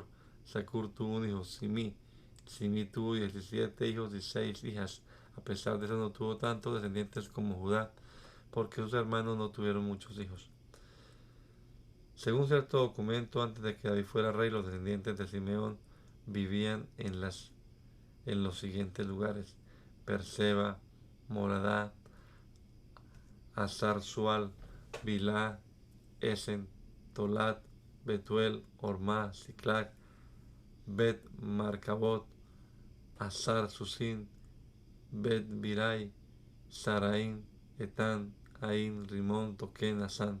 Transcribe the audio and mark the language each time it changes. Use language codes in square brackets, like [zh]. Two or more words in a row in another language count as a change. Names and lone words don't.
[es] Sacur tuvo un hijo, Simi. Simi tuvo 17 hijos y 6 hijas. A pesar de eso no tuvo tantos descendientes como Judá, porque sus hermanos no tuvieron muchos hijos. Según cierto documento, antes de que David fuera rey, los descendientes de Simeón vivían en los siguientes lugares: Berseba, Moradá, Hazar Sual, Bilá, Esen, Tolat, Betuel, Ormá, Siclac, Bet Marcabot, Hazar Susin, Bet Birai, Saraín, Etán, Ain, Rimón, Toquén, Asán.